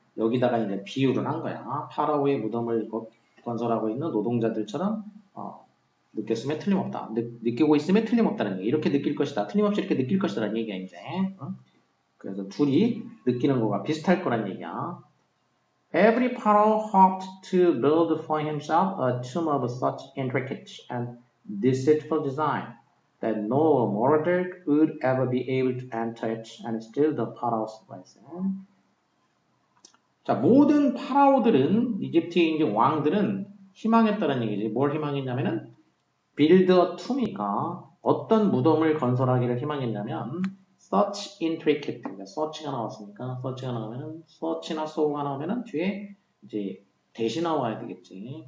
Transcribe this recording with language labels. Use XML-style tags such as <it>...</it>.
<ko>여기다가 이제 비유를 한 거야. 파라오의 무덤을 건설하고 있는 노동자들처럼 느꼈으면 틀림없다. 느끼고 있으면 틀림없다는 얘기. 이렇게 느낄 것이다. 틀림없이 이렇게 느낄 것이다라는 얘기야 이제. 그래서 둘이 느끼는 거가 비슷할 거란 얘기야.</ko> <en>Every pharaoh hoped to build for himself a tomb of such intricate and deceitful design that no mortal would ever be able to enter it and steal the pharaoh's blessing.</en> <ko>자, 모든 파라오들은 이집트의 이제 왕들은 희망했다는 얘기지. 뭘 희망했냐면은 build a tomb 이니까 어떤 무덤을 건설하기를 희망했냐면 such intricate, 그러니까 search가 나왔으니까 search가 나오면은 search나 so가 나오면은 뒤에 이제 대시 나와야 되겠지.</ko>